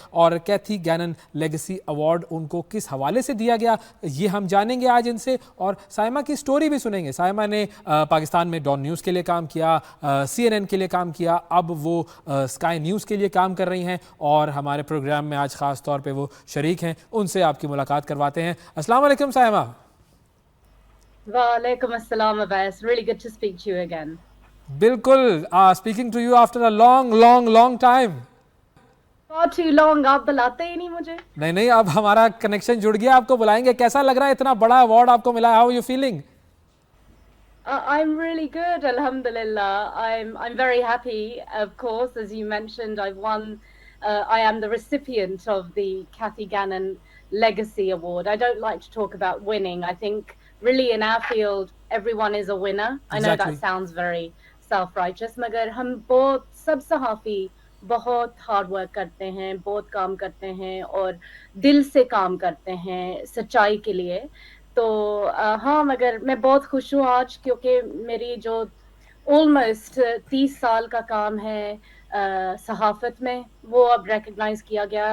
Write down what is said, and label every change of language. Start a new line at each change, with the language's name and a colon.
Urdu: اور کیتھی گینن legacy award ان کو کس حوالے سے دیا گیا یہ ہم جانیں گے آج ان سے, اور سائمہ کی سٹوری بھی سنیں گے. سائمہ نے پاکستان میں ڈان نیوز کے لیے کام کیا, سی این این کے لیے کام کیا, اب وہ اسکائی نیوز کے لیے کام کر رہی ہیں, اور ہمارے پروگرام میں آج خاص طور پہ وہ شریک ہیں. ان سے آپ کی ملاقات کرواتے ہیں. السلام علیکم سائمہ. وعلیکم السلام
English: Abbas, really good to speak to you again. بالکل, speaking to you after a long long long time. Not too long,
Urdu: آپ بلاتے ہی نہیں مجھے. نہیں, اب ہمارا کنیکشن جڑ گیا, آپ کو بلائیں گے. کیسا لگ رہا ہے اتنا بڑا ایوارڈ آپ کو ملا ہے,
English: How you feeling? I'm really good, alhamdulillah. I'm very happy, of course, as you mentioned. I've won. I am the recipient of the Kathy Gannon Legacy Award. I don't like to talk about winning. I think really in our field, everyone is a winner. I know that sounds very self-righteous,
Urdu: مگر ہم بہت سب صحافی بہت hard work کرتے ہیں, بہت کام کرتے ہیں اور دل سے کام کرتے ہیں سچائی کے لیے. تو ہاں, مگر میں بہت خوش ہوں آج, کیونکہ میری جو آلموسٹ 30 سال کا کام ہے صحافت میں, وہ اب ریکگنائز کیا گیا ہے.